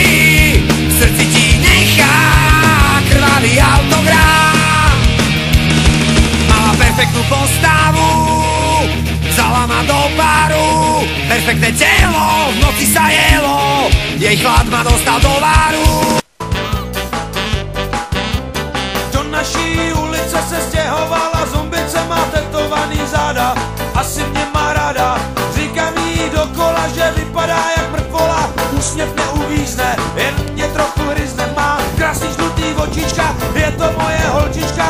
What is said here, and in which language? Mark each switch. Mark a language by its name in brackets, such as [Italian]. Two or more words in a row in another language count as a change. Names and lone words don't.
[Slovak] V srdci ti nechá krvavý autogram. Mala perfektnú postavu, vzala ma do baru. Perfektné telo, v noci sa jelo, jej chlad ma dostal do varu. [Czech] Do naší ulice se stěhovala zombice, má tetovaný záda, asi mě má ráda. Říkám jí dokola, že vypadá jak mrtvola. Úsměv neuvízne, jen mě trochu hryzne. Má krásný žlutý očička, je to moje holčička.